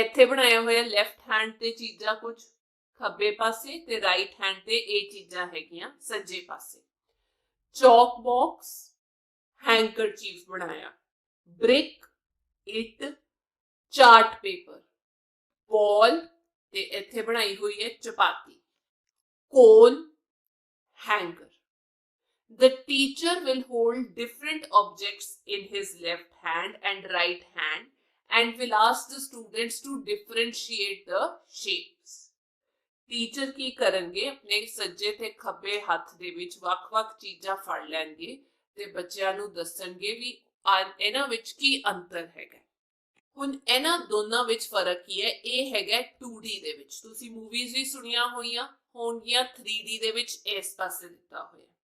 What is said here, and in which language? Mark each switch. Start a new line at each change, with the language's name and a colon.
Punjabi: ਇੱਥੇ ਬਣਾਇਆ ਹੋਇਆ ਲੈਫਟ ਹੈਂਡ ਤੇ ਚੀਜ਼ਾਂ ਕੁਝ ਖੱਬੇ ਪਾਸੇ ਤੇ ਰਾਈਟ ਹੈਂਡ ਤੇ ਇਹ ਚੀਜ਼ਾਂ ਹੈਗੀਆਂ ਸੱਜੇ ਪਾਸੇ। ਚੌਕ ਬਾਕਸ, ਹੈਂਕਰਚੀਫ ਬਣਾਇਆ, ਬ੍ਰਿਕ, ਇੱਟ, ਚਾਰਟ ਪੇਪਰ, ਬॉल ਤੇ ਇੱਥੇ ਬਣਾਈ ਹੋਈ ਹੈ ਚਪਾਤੀ, ਕੋਨ, hanger.
English: The teacher will hold different objects in his left hand and right hand and will ask the students to differentiate the shapes.
Punjabi: Teacher ਕੀ ਕਰਨਗੇ ਆਪਣੇ ਸੱਜੇ ਤੇ ਖੱਬੇ ਹੱਥ ਦੇ ਵਿੱਚ ਵੱਖ-ਵੱਖ ਚੀਜ਼ਾਂ ਫੜ ਲੈਣਗੇ ਤੇ ਬੱਚਿਆਂ ਨੂੰ ਦੱਸਣਗੇ ਵੀ ਇਹਨਾਂ ਵਿੱਚ ਕੀ ਅੰਤਰ ਹੈਗਾ। ਹੁਣ ਇਹਨਾਂ ਦੋਨਾਂ ਵਿੱਚ ਫਰਕ ਕੀ ਹੈ? ਇਹ ਹੈਗਾ 2D ਦੇ ਵਿੱਚ। ਤੁਸੀਂ ਮੂਵੀਜ਼ ਵੀ ਸੁਣੀਆਂ ਹੋਈਆਂ ਹੋਣਗੀਆਂ 3D ਦੇ ਵਿੱਚ ਇਸ ਪਾਸੇ ਦਿੱਤਾ ਹੋਇਆ।